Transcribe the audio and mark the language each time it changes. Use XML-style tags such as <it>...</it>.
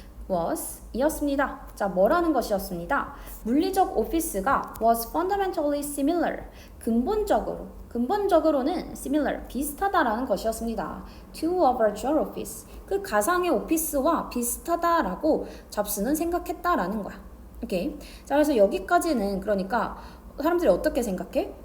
<en>was</en> <ko>이었습니다. 자, 뭐라는 것이었습니다. 물리적 오피스가</ko> <en>was fundamentally similar.</en> <ko>근본적으로는 similar, 비슷하다라는 것이었습니다.</ko> <en>to a virtual office.</en> <ko>그 가상의 오피스와 비슷하다라고 잡스는 생각했다라는 거야. 오케이. 자, 그래서 여기까지는 그러니까 사람들이 어떻게 생각해?</ko>